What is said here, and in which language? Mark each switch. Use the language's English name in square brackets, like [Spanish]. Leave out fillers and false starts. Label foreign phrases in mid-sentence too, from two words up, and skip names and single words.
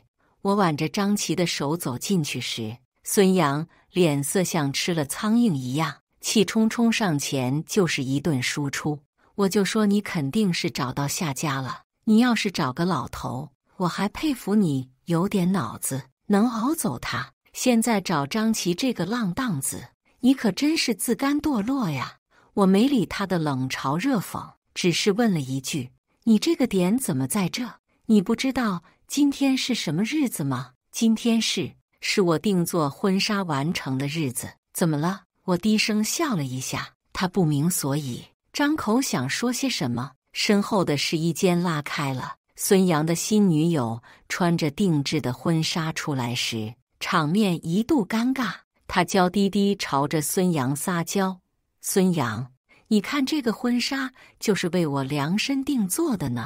[Chinese] 我挽着張琪的手走進去時，孫楊臉色像吃了蒼蠅一樣，氣沖沖上前就是一頓輸出。我就說，你肯定是找到下家了，你要是找個老頭，我還佩服你有點腦子，能熬走他。現在找張琪這個浪蕩子，你可真是自甘墮落呀！我沒理他的冷嘲熱諷，只是問了一句，你這個點怎麼在這？你不知道今天是什麼日子嗎？今天是我定做婚紗完成的日子。怎麼了？我低聲笑了一下，他不明所以，張口想說些什麼，身後的試衣間拉開了。孫楊的新女友穿着定制的婚紗出來時，場面一度尷尬。他嬌滴滴朝着孫楊撒嬌：“孫楊，你看這個婚紗就是為我量身定做的呢。”